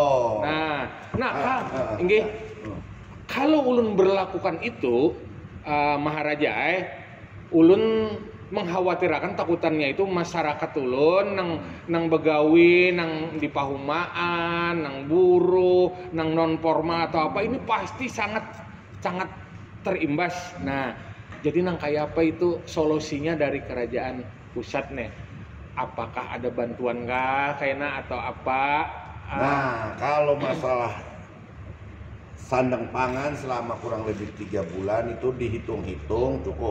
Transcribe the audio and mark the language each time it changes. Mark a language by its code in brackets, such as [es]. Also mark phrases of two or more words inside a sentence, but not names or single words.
[bjn] Inggih. Kalau ulun berlakukan itu Maharaja ulun mengkhawatirkan takutannya itu masyarakat ulun nang begawi nang di pahumaan nang buruh nang non formal atau apa ini pasti sangat terimbas. Nah, jadi nang kayak apa itu solusinya dari kerajaan pusat nih? Apakah ada bantuan kah kayaknya atau apa? [id] Nah, kalau masalah sandang pangan selama kurang lebih 3 bulan itu dihitung-hitung cukup.